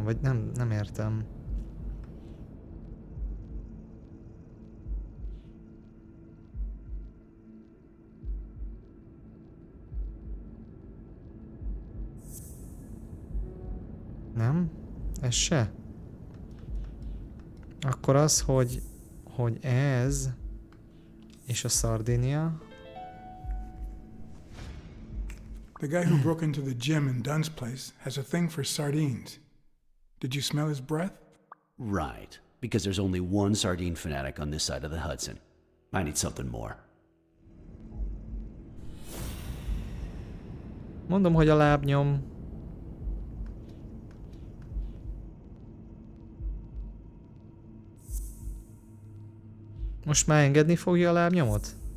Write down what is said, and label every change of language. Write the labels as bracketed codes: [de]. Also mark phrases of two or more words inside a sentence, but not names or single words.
[hu] Vagy nem értem. Nem? Ez se? Akkor az, hogy ez és a Sardinia. [en] The guy who broke into the gym in Dunn's place has a thing for sardines. Did you smell his breath? Right, because there's only one sardine fanatic on this side of the Hudson. I need something more. [hu] Mondom, hogy a lábnyom. Most már engedni fogja a lábnyomot?